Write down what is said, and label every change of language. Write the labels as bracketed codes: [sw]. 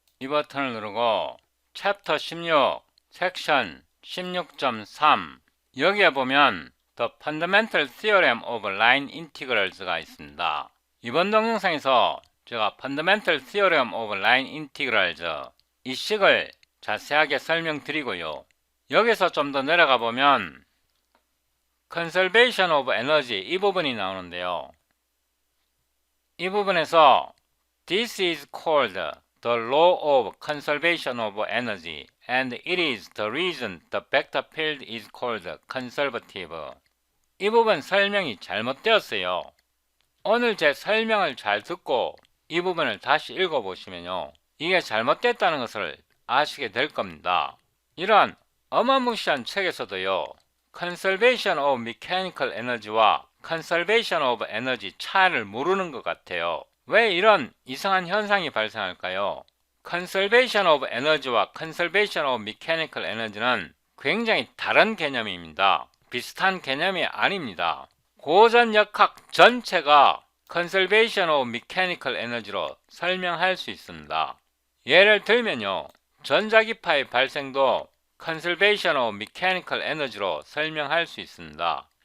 [ko] 이 버튼을 누르고 챕터 16 섹션 16.3 여기에 보면 The Fundamental Theorem of Line Integrals가 있습니다. 이번 동영상에서 제가 Fundamental Theorem of Line Integrals 이 식을 자세하게 설명드리고요. 여기서 좀 더 내려가 보면 Conservation of Energy 이 부분이 나오는데요. 이 부분에서 [en] This is called the law of conservation of energy and it is the reason the vector field is called conservative. [ko] 이 부분 설명이 잘못되었어요. 오늘 제 설명을 잘 듣고 이 부분을 다시 읽어보시면요. 이게 잘못됐다는 것을 아시게 될 겁니다. 이런 어마무시한 책에서도요. Conservation of Mechanical Energy와 Conservation of Energy 차이를 모르는 것 같아요. 왜 이런 이상한 현상이 발생할까요? Conservation of Energy와 Conservation of Mechanical Energy는 굉장히 다른 개념입니다. 비슷한 개념이 아닙니다. 고전역학 전체가 Conservation of Mechanical Energy로 설명할 수 있습니다. 예를 들면요. 전자기파의 발생도 Conservation of Mechanical Energy로 설명할 수 있습니다.